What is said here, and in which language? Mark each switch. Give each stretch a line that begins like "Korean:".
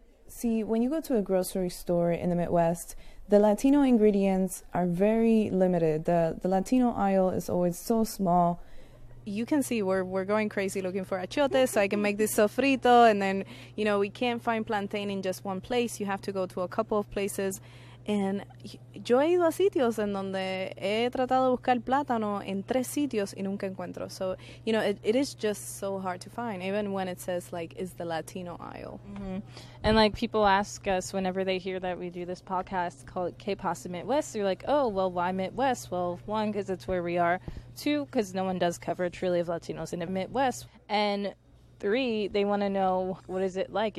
English: See, when you go to a grocery store in the Midwest, the Latino ingredients are very limited. The Latino aisle is always so small. You can see we're going crazy looking for achiote so I can make this sofrito. And then, you know, we can't find plantain in just one place. You have to go to a couple of places.
Spanish: And yo he ido a sitios en donde he tratado de buscar plátano en tres sitios y nunca encuentro.
English: So, you know, it is just so hard to find, even when it says, like, it's the Latino aisle. Mm-hmm. And, like, people ask us whenever they hear that we do this podcast called K-Pasa the Midwest. They're like, oh, well, why Midwest? Well, one, because it's where we are. Two, because no one does cover truly of Latinos in the Midwest. And three, they want to know, what is it like?